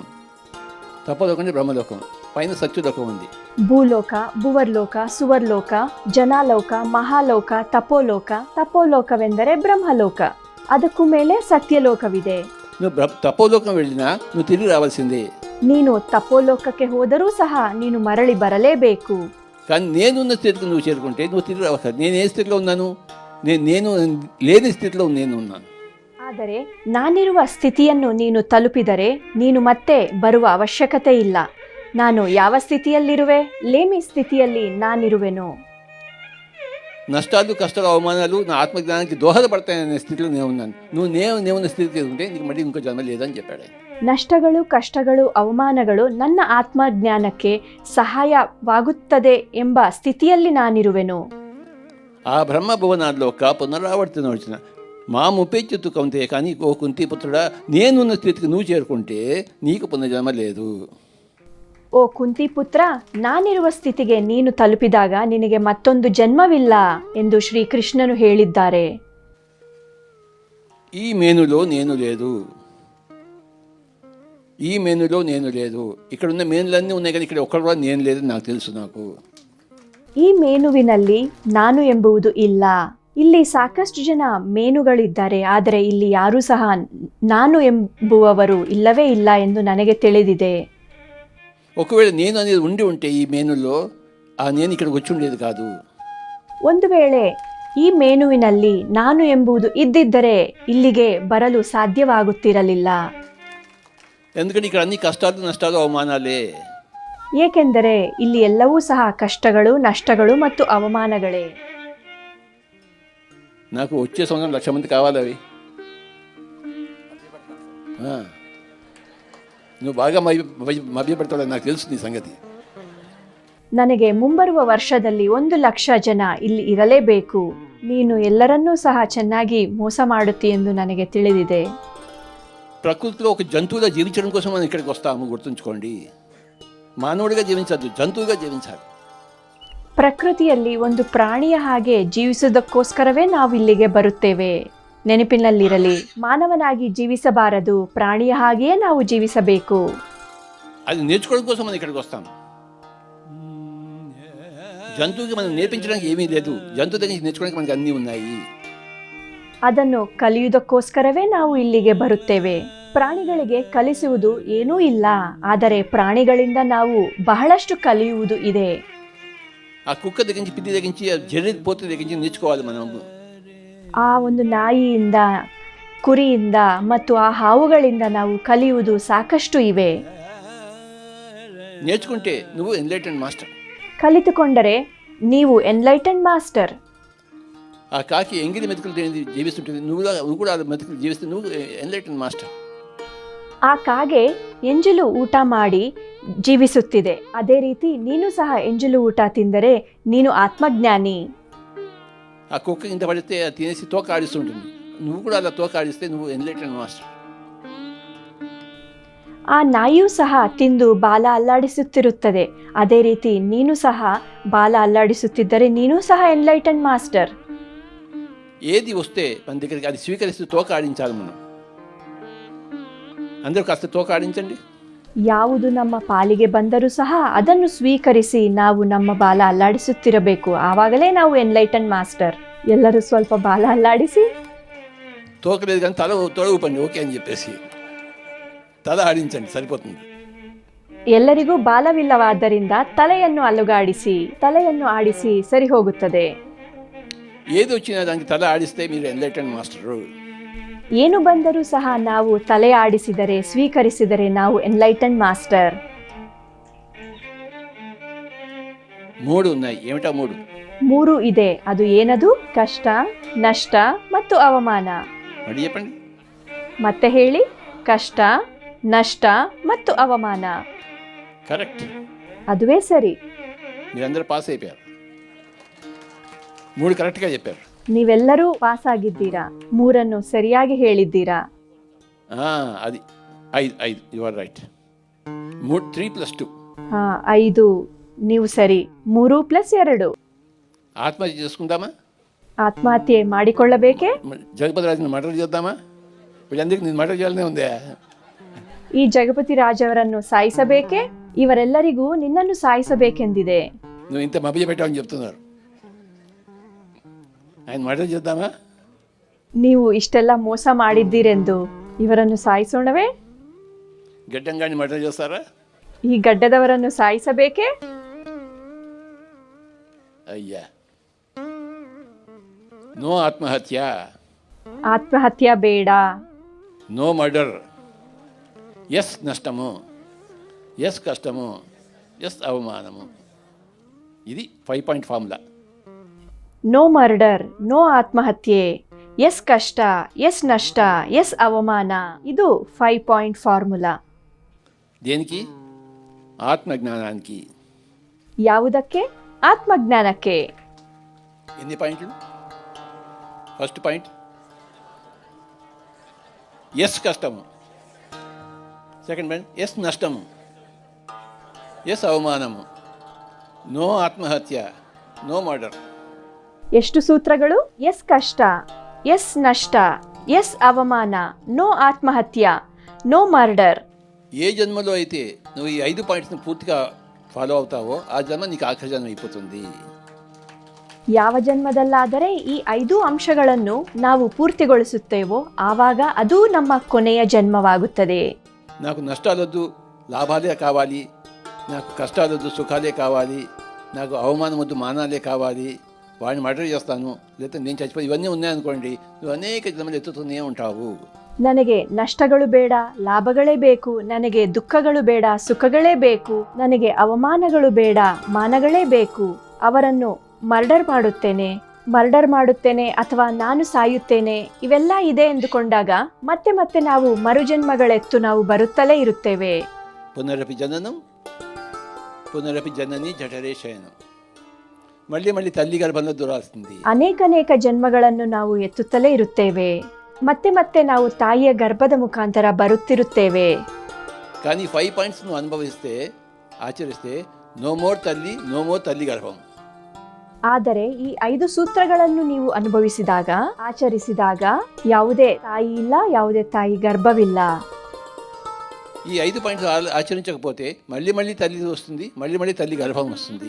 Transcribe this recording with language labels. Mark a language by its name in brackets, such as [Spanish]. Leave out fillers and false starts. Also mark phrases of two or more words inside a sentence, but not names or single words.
[Telugu] తపోలోకం అంటే బ్రహ్మలోకం. పైన సత్యలోకం ఉంది. [Kannada] ಭೂಲೋಕ, ಭುವರ್ಲೋಕ, ಸುವರ್ಲೋಕ, ಜನಾಲೋಕ, ಮಹಾಲೋಕ, ತಪೋಲೋಕ. ತಪೋಲೋಕವೆಂದರೆ ಬ್ರಹ್ಮಲೋಕ. ಅದಕ್ಕೂ ಮೇಲೆ ಸತ್ಯಲೋಕವಿದೆ. [Telugu] నువ్వు తపోలోకం వెళ్ళినా నువ్వు తిరిగి రావాల్సిందే. [Kannada] ನೀನು ತಪೋಲೋಕಕ್ಕೆ ಹೋದರೂ ಸಹ ನೀನು ಮರಳಿ ಬರಲೇಬೇಕು. [Telugu] కానీ నేనున్న స్థితికి నువ్వు చేరుకుంటే నువ్వు తిరిగి రావాలి. నేను ఏ స్థితిలో ఉన్నాను? నేను లేని స్థితిలో నేను ఉన్నాను. [Kannada] ಆದರೆ ನಾನಿರುವ ಸ್ಥಿತಿಯನ್ನು ನೀನು ತಲುಪಿದರೆ ನೀನು ಮತ್ತೆ ಬರುವ ಅವಶ್ಯಕತೆ ಇಲ್ಲ. ನಾನು ಯಾವ ಸ್ಥಿತಿಯಲ್ಲಿರುವೆ? లేమి స్థితిಯಲ್ಲಿ ನಾನಿರುವೆನು. [Telugu] నష్టాలు, కష్టాలు, అవమానాలు నా ఆత్మజ్ఞానానికి దోహదపడతాయనే స్థితిలో నేను ఉన్నాను. నువ్వు స్థితికి ఉంటే నీకు మళ్ళీ ఇంకో జన్మ లేదని చెప్పాడు. [Kannada] ನಷ್ಟಗಳು, ಕಷ್ಟಗಳು, ಅವಮಾನಗಳು ನನ್ನ ಆತ್ಮಜ್ಞಾನಕ್ಕೆ ಸಹಾಯವಾಗುತ್ತದೆ ಎಂಬ ಸ್ಥಿತಿಯಲ್ಲಿ ನಾನಿರುವೆನು. [Sanskrit] ఆ బ్రహ్మభువనాల్లోక పునరావర్తన వచ్చిన మా ముప్పెచ్చుతు కౌంతే, [Telugu] కానీ ఓ కుంతిపుత్రుడా, నేనున్న స్థితికి నువ్వు చేరుకుంటే నీకు పునర్జన్మ లేదు. [Kannada] ಓ ಕುಂತಿಪುತ್ರ, ನಾನಿರುವ ಸ್ಥಿತಿಗೆ ನೀನು ತಲುಪಿದಾಗ ನಿನಗೆ ಮತ್ತೊಂದು ಜನ್ಮವಿಲ್ಲ ಎಂದು ಶ್ರೀಕೃಷ್ಣನು ಹೇಳಿದ್ದಾರೆ. [Telugu] ఈ మేనులో నేను లేదు, ఈ మేనులో నేను లేదు. ఇక్కడ ఉన్న మేనులన్నీ ఉన్నాయి కానీ ఇక్కడ ఒక్కడు కూడా నేను లేదు, నాకు తెలుసు. నాకు [Kannada] ಈ ಮೇನುವಿನಲ್ಲಿ ನಾನು ಎಂಬುದು ಇಲ್ಲ. ಇಲ್ಲಿ ಸಾಕಷ್ಟು ಜನ ಮೇನುಗಳಿದ್ದಾರೆ, ಆದರೆ ಇಲ್ಲಿ ಯಾರೂ ಸಹ ನಾನು ಎಂಬುವವರು ಇಲ್ಲವೇ ಇಲ್ಲ ಎಂದು ನನಗೆ ತಿಳಿದಿದೆ. [Telugu] ఒకవేళ నేను అనేది ఉండి ఉంటే ఈ మేనుల్లో ఆ నేను ఇక్కడికి వచ్చి ఉండేది కాదు. [Kannada] ಒಂದು ವೇಳೆ ಈ ಮೇನುವಿನಲ್ಲಿ ನಾನು ಎಂಬುದು ಇದ್ದಿದ್ದರೆ ಇಲ್ಲಿಗೆ ಬರಲು ಸಾಧ್ಯವಾಗುತ್ತಿರಲಿಲ್ಲ. [Telugu] ఎందుకంటే ఇక్కడ అన్ని కష్టాలు, నష్టాలు, అవమానాలే. [Kannada] ಏಕೆಂದರೆ ಇಲ್ಲಿ ಎಲ್ಲವೂ ಸಹ ಕಷ್ಟಗಳು, ನಷ್ಟಗಳು ಮತ್ತು ಅವಮಾನಗಳೇ. [Telugu] నాకు వచ్చే సంవత్సరం 1,00,000 మంది కావాలి. అవి నువ్వు బాగా మభ్యపెడతావు, నాకు తెలుసు నీ సంగతి. [Kannada] ನನಗೆ ಮುಂಬರುವ ವರ್ಷದಲ್ಲಿ 1,00,000 ಜನ ಇಲ್ಲಿ ಇರಲೇಬೇಕು. ನೀನು ಎಲ್ಲರನ್ನೂ ಸಹ ಚೆನ್ನಾಗಿ ಮೋಸ ಮಾಡುತ್ತಿ ಎಂದು ನನಗೆ ತಿಳಿದಿದೆ. [Telugu] ప్రకృతిలో ఒక జంతువుగా జీవించడం కోసం మనం ఇక్కడికి వస్తాము, గుర్తుంచుకోండి. మానవుడిగా జీవించద్దు, జంతువుగా జీవించాలి. [Kannada] ಪ್ರಕೃತಿಯಲ್ಲಿ ಒಂದು ಪ್ರಾಣಿಯ ಹಾಗೆ ಜೀವಿಸುವುದಕ್ಕೋಸ್ಕರವೇ ನಾವು ಇಲ್ಲಿಗೆ ಬರುತ್ತೇವೆ. ನೆನಪಿನಲ್ಲಿರಲಿ, ಮಾನವನಾಗಿ ಜೀವಿಸಬಾರದು, ಪ್ರಾಣಿಯ ಹಾಗೆಯೇ ನಾವು ಜೀವಿಸಬೇಕು. [Telugu] అది నేర్చుకోవడం కోసం మనం ఇక్కడికి వస్తాం. జంతువుకి మనం నేర్పించడానికి ఏమీ లేదు, జంతువు దగ్గర నేర్చుకోవడానికి మనకి అన్నీ ఉన్నాయి. [Kannada] ಅದನ್ನು ಕಲಿಯುವುದಕ್ಕೋಸ್ಕರವೇ ನಾವು ಇಲ್ಲಿಗೆ ಬರುತ್ತೇವೆ. ಪ್ರಾಣಿಗಳಿಗೆ ಕಲಿಸುವುದು ಏನೂ ಇಲ್ಲ, ಆದರೆ ಪ್ರಾಣಿಗಳಿಂದ ನಾವು ಬಹಳಷ್ಟು ಕಲಿಯುವುದು ಇದೆ. [Telugu] ఆ కుక్క దగ్గర నుంచి, పిల్లి దగ్గర నుంచి, జర్రి పోత దగ్గర నుంచి నేర్చుకోవాలి మనం. [Kannada] ಆ ಒಂದು ನಾಯಿಯಿಂದ, ಕುರಿಯಿಂದ ಮತ್ತು ಆ ಹಾವುಗಳಿಂದ ನಾವು ಕಲಿಯುವುದು ಸಾಕಷ್ಟು ಇವೆ. [Telugu] నేర్చుకుంటే నువ్వు [English] enlightened master. [Kannada] ಕಲಿತುಕೊಂಡರೆ ನೀವು [English] enlightened master. [Telugu] ఆ కాకి ఎంగిలి మెతుకులు జీవిస్తుంటుంది, నువ్వు కూడా ఆ మెతుకులు జీవిస్తే నువ్వు [English] enlightened master. [Kannada] ಆ ಕಾಗೆ ಎಂಜಲು ಊಟ ಮಾಡಿ ಜೀವಿಸುತ್ತಿದೆ, ಅದೇ ರೀತಿ ನೀನು ಸಹ ಎಂಜಲು ಊಟ ತಿಂದರೆ ನೀನು ಆತ್ಮಜ್ಞಾನಿ. [Telugu] ఆ కుక్క ఇంత పడితే తినేసి తోక ఆడిస్తుంటుంది, నువ్వు కూడా అలా తోక ఆడిస్తే నువ్వు [English] enlightened master. [Kannada] ಆ ನಾಯಿಯೂ ಸಹ ತಿಂದು ಬಾಲ ಅಲ್ಲಾಡಿಸುತ್ತಿರುತ್ತದೆ, ಅದೇ ರೀತಿ ನೀನು ಸಹ ಬಾಲ ಅಲ್ಲಾಡಿಸುತ್ತಿದ್ದರೆ ನೀನು ಸಹ [English] enlightened master. [Telugu] ఏది వస్తే మన దగ్గరికి అది స్వీకరిస్తూ తోక ఆడించాలి మనం. అందరూ కాస్త తోక ఆడించండి. [Kannada] ಯಾವುದು ನಮ್ಮ ಪಾಲಿಗೆ ಬಂದರೂ ಸಹ ಅದನ್ನು ಸ್ವೀಕರಿಸಿ ನಾವು ನಮ್ಮ ಬಾಲ ಅಲ್ಲಾಡಿಸುತ್ತಿರಬೇಕು, ಆವಾಗಲೇ ನಾವು [English] enlightened master. [Kannada] ಎಲ್ಲರೂ ಸ್ವಲ್ಪ ಬಾಲ ಅಲ್ಲಾಡಿಸಿ. [Telugu] తోకలేదు కానీ తల ఊపండి, ఓకే అని చెప్పేసి తల ఆడించండి, సరిపోతుంది. [Kannada] ಎಲ್ಲರಿಗೂ ಬಾಲವಿಲ್ಲವಾದ್ದರಿಂದ ತಲೆಯನ್ನು ಅಲುಗಾಡಿಸಿ, ತಲೆಯನ್ನು ಆಡಿಸಿ ಸರಿ ಹೋಗುತ್ತದೆ. [Telugu] ఏది వచ్చినా దానికి తల ఆడిస్తే మీరు [English] enlightened master. [Kannada] ಏನು ಬಂದರೂ ಸಹ ನಾವು ತಲೆ ಆಡಿಸಿದರೆ, ಸ್ವೀಕರಿಸಿದರೆ ನಾವು [English] enlightened master. [Telugu] 3 ఉన్నాయి. ఏమిటా 3? [Kannada] 3 ಇದೆ. ಅದು ಏನದು? ಕಷ್ಟ, ನಷ್ಟ ಮತ್ತು ಅವಮಾನ. [Telugu] మరి చెప్పండి. [Kannada] ಮತ್ತೆ ಹೇಳಿ. ಕಷ್ಟ, ನಷ್ಟ ಮತ್ತು ಅವಮಾನ. [Telugu] కరెక్ట్. [Kannada] ಅದುವೇ ಸರಿ. [Telugu] మీరందరూ పాస్ అయిపోయారు. 3 కరెక్ట్గా చెప్పారు. [Kannada] ನೀವೆಲ್ಲರೂ ಪಾಸ್ ಆಗಿದ್ದೀರಾ, 3 ಸರಿಯಾಗಿ ಹೇಳಿದ್ದೀರಾ. [English] అది 5 you are right. [Telugu] 3 + 2. [Kannada] 5 ನೀವು ಸರಿ. 3 + 2. [Telugu] ఆత్మహత్య చేసుకుందామా? [Kannada] ಆತ್ಮಹತ್ಯೆ ಮಾಡಿಕೊಳ್ಳಬೇಕೇ? [Telugu] జగపతి రాజుని మర్డర్ చేద్దామా? వీళ్ళందరికీ నేను మర్డర్ చేయాలనే ఉందే. [Kannada] ಈ ಜಗಪತಿ ರಾಜವರನ್ನು ಸಾಯಿಸಬೇಕೇ? ಇವರೆಲ್ಲರಿಗೂ ನಿನ್ನನ್ನು ಸಾಯಿಸಬೇಕೆಂದಿದೆ. [Telugu] నువ్వు ఇంత మభ్య పెట్టావని చెప్తున్నారు. ఆయన మర్డర్ చేద్దామా? [Kannada] ನೀವು ಇಷ್ಟೆಲ್ಲ ಮೋಸ ಮಾಡಿದ್ದೀರೆಂದು ಇವರನ್ನು ಸಾಯಿಸೋಣವೇ? [Telugu] గడ్డంగాని మర్డర్ చేస్తారా? [Kannada] ಈ ಗಡ್ಡದವರನ್ನು ಸಾಯಿಸಬೇಕೇ? [Telugu] అయ్యా, నో ఆత్మహత్య, [Kannada] ಆತ್ಮಹತ್ಯೆ ಬೇಡ. [English] no murder, [Telugu] ఎస్ నష్టము, ఎస్ కష్టము, ఎస్ అవమానము. ఇది 5 [English] point formula. no murder, [Kannada] ನೋ ಆತ್ಮಹತ್ಯೆ, ಎಸ್ ಕಷ್ಟ, ಎಸ್ ನಷ್ಟ, ಎಸ್ ಅವಮಾನ. ಇದು 5 [English] point formula. [Telugu] దేనికి? ఆత్మజ్ఞానానికి. [Kannada] ಯಾವುದಕ್ಕೆ? ಆತ್ಮಜ್ಞಾನಕ್ಕೆ. [Telugu] ఎన్ని పాయింట్లు? [English] first point [Telugu] ఎస్ కష్టము, [English] second point [Telugu] ఎస్ నష్టము, ఎస్ అవమానము, నో ఆత్మహత్య, [English] no murder. [Kannada] ಎಷ್ಟು ಸೂತ್ರಗಳು? ಎಸ್ ಕಷ್ಟ, ಎಸ್ ನಷ್ಟ, [Telugu] ఎస్ అవమాన, నో ఆత్మహత్య, [English] no murder. [Telugu] ఏ జన్మలో అయితే నువ్వు ఈ 5 పాయింట్స్ని పూర్తిగా ఫాలో అవుతావో ఆ జన్మ నీకు ఆఖరి జన్మ అయిపోతుంది. [Kannada] ಯಾವ ಜನ್ಮದಲ್ಲಾದರೆ ಈ 5 ಅಂಶಗಳನ್ನು ನಾವು ಪೂರ್ತಿಗೊಳಿಸುತ್ತೇವೋ ಆವಾಗ ಅದು ನಮ್ಮ ಕೊನೆಯ ಜನ್ಮವಾಗುತ್ತದೆ. [Telugu] నాకు నష్టాలొద్దు, లాభాలే కావాలి, నాకు కష్టాలొద్దు, సుఖాలే కావాలి, నాకు అవమానం వద్దు, మానాలే కావాలి, వాడిని మర్డర్ చేస్తాను, లేకపోతే నేను చచ్చిపోయి, ఇవన్నీ ఉన్నాయనుకోండి, నువ్వు అనేక జన్మలు ఎత్తుతూనే ఉంటావు. [Kannada] ನನಗೆ ನಷ್ಟಗಳು ಬೇಡ, ಲಾಭಗಳೇ ಬೇಕು, ನನಗೆ ದುಃಖಗಳು ಬೇಡ, ಸುಖಗಳೇ ಬೇಕು, ನನಗೆ ಅವಮಾನಗಳು ಬೇಡ, ಮಾನಗಳೇ ಬೇಕು, ಅವರನ್ನು ಮರ್ಡರ್ ಮಾಡುತ್ತೇನೆ ಅಥವಾ ನಾನು ಸಾಯುತ್ತೇನೆ, ಇವೆಲ್ಲ ಇದೆ ಎಂದುಕೊಂಡಾಗ ಮತ್ತೆ ಮತ್ತೆ ನಾವು ಮರುಜನ್ಮಗಳೆತ್ತು ನಾವು ಬರುತ್ತಲೇ ಇರುತ್ತೇವೆ. [Sanskrit] పునరపి జననం, పునరపి జనని జఠరే శయనం. [Telugu] మళ్ళీ మళ్ళీ తల్లి గర్భంలో దురాస్తుంది. [Kannada] ಅನೇಕ ಜನ್ಮಗಳನ್ನು ನಾವು ಎತ್ತುತ್ತಲೇ ಇರುತ್ತೇವೆ. ಮತ್ತೆ ಮತ್ತೆ ನಾವು ತಾಯಿಯ ಗರ್ಭದ ಮುಖಾಂತರ ಬರುತ್ತಿರುತ್ತೇವೆ. [Telugu] కానీ 5 పాయింట్స్ నువ్వు అనుభవిస్తే, ఆచరిస్తే, [English] no more [Telugu] తల్లి, [English] no more [Telugu] తల్లి గర్భం. [Kannada] ಆದರೆ ಈ 5 ಸೂತ್ರಗಳನ್ನು ನೀವು ಅನುಭವಿಸಿದಾಗ, ಆಚರಿಸಿದಾಗ ಯಾವುದೇ ತಾಯಿ ಇಲ್ಲ, ಯಾವುದೇ ತಾಯಿ ಗರ್ಭವಿಲ್ಲ. [Telugu] ఈ 5 పాయింట్స్ ఆచరించకపోతే మళ్ళీ మళ్ళీ తల్లి వస్తుంది, మళ్ళీ మళ్ళీ తల్లి గర్భం వస్తుంది.